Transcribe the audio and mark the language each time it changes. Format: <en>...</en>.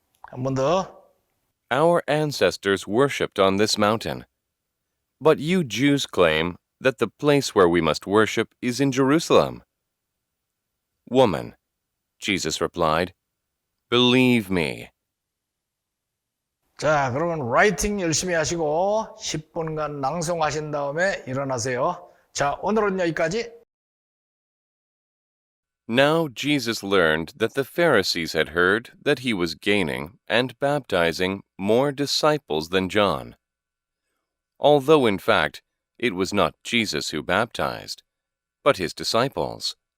<ko>한 번 더.</ko> <en>Our ancestors worshipped on this mountain. But you Jews claim that the place where we must worship is in Jerusalem. Woman, Jesus replied, believe me.</en> <ko>자, 그러면 라이팅 열심히 하시고 10분간 낭송하신 다음에 일어나세요. 자, 오늘은 여기까지.</ko> <en>Now Jesus learned that the Pharisees had heard that he was gaining and baptizing more disciples than John, although in fact it was not Jesus who baptized, but his disciples.</en>